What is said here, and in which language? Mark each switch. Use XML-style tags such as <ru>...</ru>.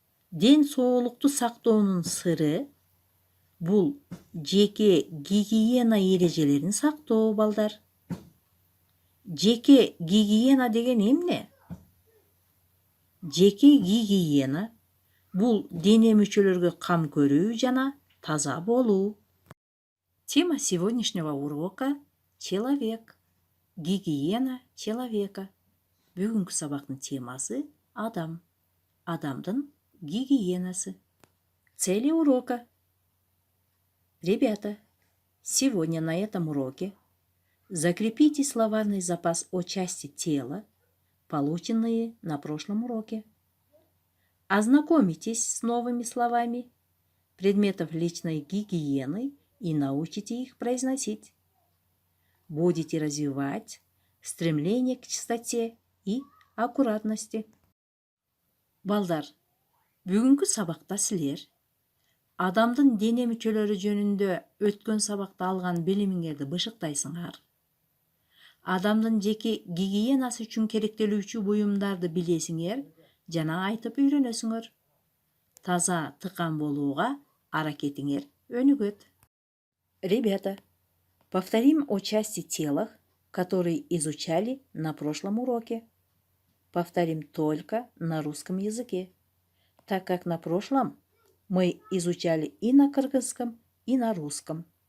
<ky>Ден соолукту сактоонун сыры бул жеке гигиена эрежелерин сактоо, балдар. Жеке гигиена деген эмне? Жеке гигиена бул дене мүчөлөргө кам көрүү жана таза болуу.</ky> <ru>Тема сегодняшнего урока – человек. Гигиена человека.</ru> <ky>Бүгүнкү сабактын темасы – адам. Адамдын гигиенасы.</ky> <ru>Цели урока. Ребята, сегодня на этом уроке закрепите словарный запас о части тела, полученные на прошлом уроке. Ознакомитесь с новыми словами предметов личной гигиены и научите их произносить. Будете развивать стремление к чистоте и аккуратности.</ru> <ky>Балдар, бүгүнкү сабакта силер адамдын дене мүчөлөрү жөнүндө өткөн сабакта алган билимиңерди бышыктайсыңар. Адамдын жеке гигиенасы үчүн керектелүүчү буюмдарды билесиңер жана айтып үйрөнөсүңөр. Таза тыкан болууга аракетиңер өнүгөт.</ky> <ru>Ребята, повторим о части тела, которые изучали на прошлом уроке. Повторим только на русском языке, так как на прошлом мы изучали и на кыргызском, и на русском.</ru>